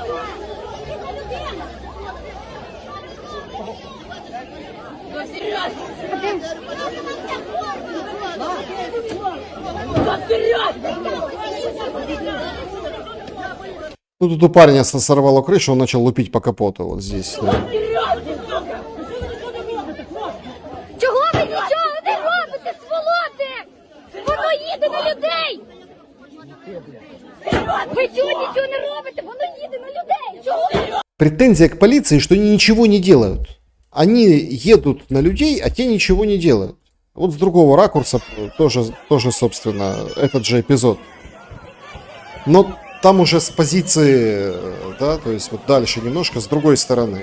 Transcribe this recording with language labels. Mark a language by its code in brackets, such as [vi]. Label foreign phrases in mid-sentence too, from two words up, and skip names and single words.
[ru] Ну, тут у парня сорвало крышу, он начал лупить по капоту вот здесь. Да. [uk] Чого ви нічого не робите, сволоти? Воно їде на людей! Ви чого нічого не робите? Воно їде на людей! Чого? [ru] Претензия к полиции, что они ничего не делают. Они едут на людей, а те ничего не делают. Вот с другого ракурса тоже собственно, этот же эпизод. Но там уже с позиции, да, то есть вот дальше немножко с другой стороны.